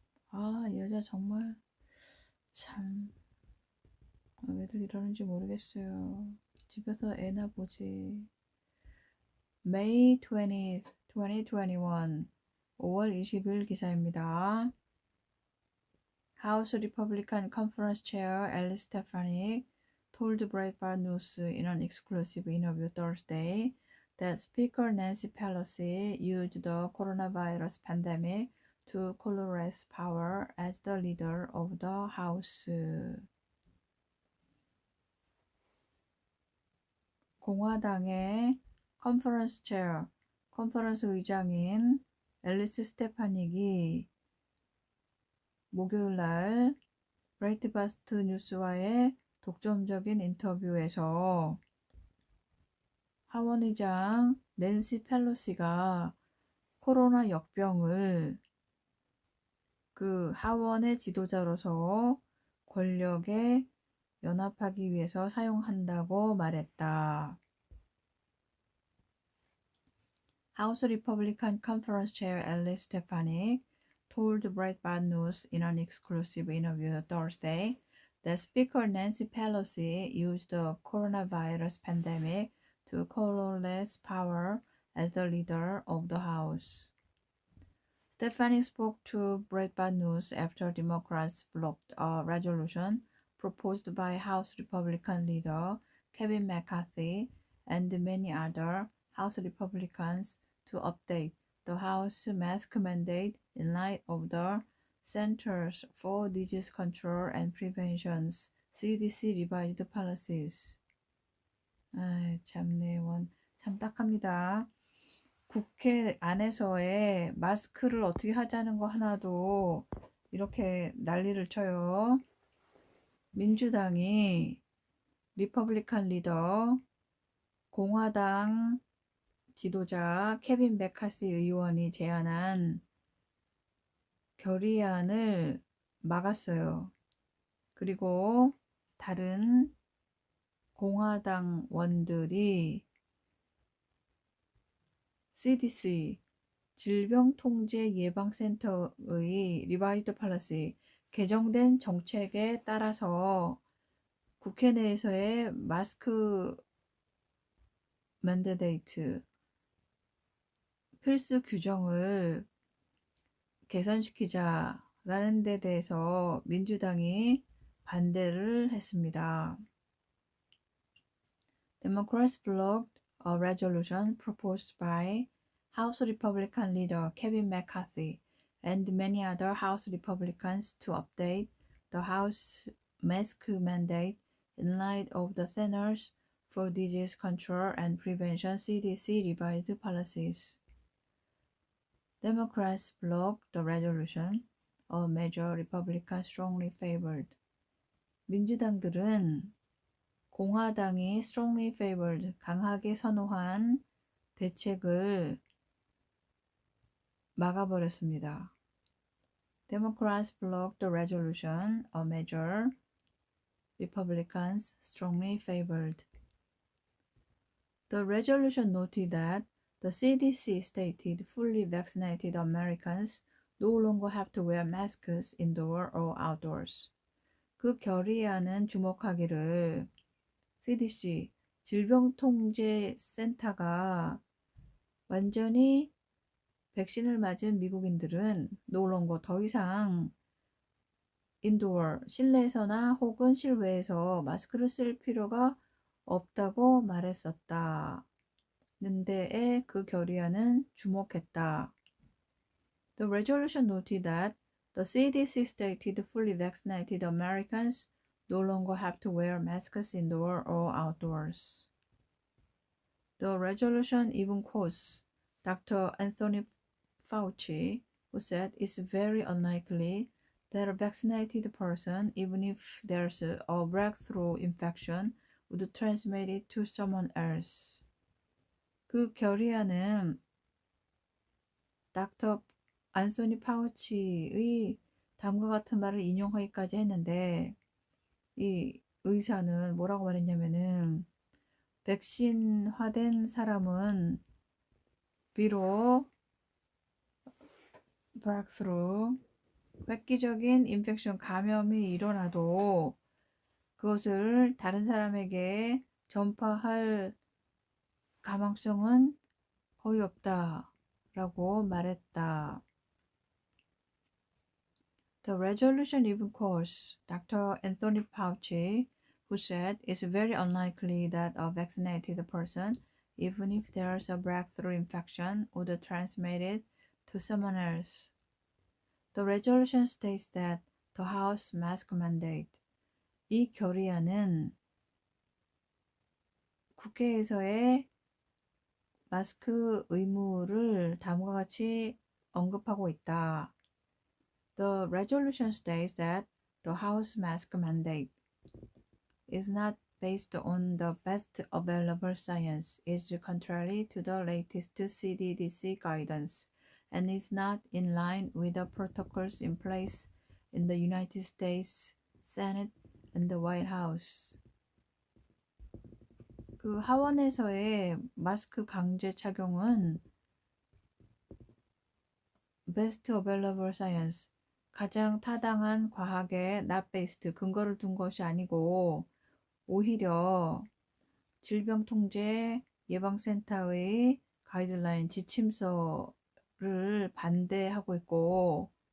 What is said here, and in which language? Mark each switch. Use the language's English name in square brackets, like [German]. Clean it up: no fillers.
[Korean] 아, 이 여자 정말 참 왜들 이러는지 모르겠어요. 집에서 애나 보지. [English] May 20th, 2021 [Korean] 5월 20일 기사입니다. [English] House Republican Conference Chair Alice Stefanik told Breitbart News in an exclusive interview Thursday that Speaker Nancy Pelosi used the coronavirus pandemic to coalesce power as the leader of the House. [Korean] 공화당의 컨퍼런스 체어, 컨퍼런스 의장인 앨리스 스테파닉이 목요일날 브레이트바스트 뉴스와의 독점적인 인터뷰에서 하원의장 낸시 펠로시가 코로나 역병을 그 하원의 지도자로서 권력에 연합하기 위해서 사용한다고 말했다. [English] House Republican Conference Chair Alice Stefanik told Breitbart News in an exclusive interview Thursday that Speaker Nancy Pelosi used the coronavirus pandemic to coalesce power as the leader of the House. Stefanik spoke to Breitbart News after Democrats blocked a resolution proposed by House Republican leader Kevin McCarthy and many other House Republicans to update the House mask mandate in light of the Centers for Disease Control and Prevention's CDC revised policies. [Korean] 참네, 참 딱합니다. 국회 안에서의 마스크를 어떻게 하자는 거 하나도 이렇게 난리를 쳐요. 민주당이 리퍼블리칸 리더 공화당 지도자 케빈 메카시 의원이 제안한 결의안을 막았어요. 그리고 다른 공화당원들이 CDC 질병통제예방센터의 리바이드 팔러시 개정된 정책에 따라서 국회 내에서의 마스크 맨데이트 필수 규정을 개선시키자라는 데 대해서 민주당이 반대를 했습니다. [English] Democrats blocked a resolution proposed by House Republican leader Kevin McCarthy and many other House Republicans to update the House mask mandate in light of the Centers for Disease Control and Prevention CDC revised policies. Democrats blocked the resolution, a measure Republicans strongly favored. [Korean] 민주당들은 공화당이 [English] strongly favored, [Korean] 강하게 선호한 대책을 막아버렸습니다. [English] Democrats blocked the resolution, a measure Republicans strongly favored. The resolution noted that the CDC stated fully vaccinated Americans no longer have to wear masks indoor or outdoors. [Korean] 그 결의안은 주목하기를 CDC 질병통제센터가 완전히 백신을 맞은 미국인들은 [English] no longer [Korean] 더 이상 인도어 실내에서나 혹은 실외에서 마스크를 쓸 필요가 없다고 말했었다. 는데에 그 결의안은 주목했다. [English] The resolution noted that the CDC stated fully vaccinated Americans no longer have to wear masks indoor or outdoors. The resolution even quotes Dr. Anthony Fauci, who said it's very unlikely that a vaccinated person, even if there's a breakthrough infection, would transmit it to someone else. [Korean] 그 결의안은 닥터 안소니 파우치의 다음과 같은 말을 인용하기까지 했는데 이 의사는 뭐라고 말했냐면은 백신화된 사람은 비록 breakthrough 획기적인 인펙션 감염이 일어나도 그것을 다른 사람에게 전파할 가망성은 거의 없다라고 말했다. [English] The resolution even quotes Dr. Anthony Fauci, who said it's very unlikely that a vaccinated person, even if there's a breakthrough infection, would transmit it to someone else. The resolution states that the House mask mandate, [Korean] 이 결의안은 국회에서의 마스크 의무를 다음과 같이 언급하고 있다. [English] The resolution states that the House mask mandate is not based on the best available science, is contrary to the latest CDC guidance, and is not in line with the protocols in place in the United States Senate and the White House. [Korean] 그 하원에서의 마스크 강제 착용은 [English] best available science, [Korean] 가장 타당한 과학의 [English] not based, [Korean] 근거를 둔 것이 아니고 오히려 질병통제예방센터의 가이드라인 지침서를 반대하고 있고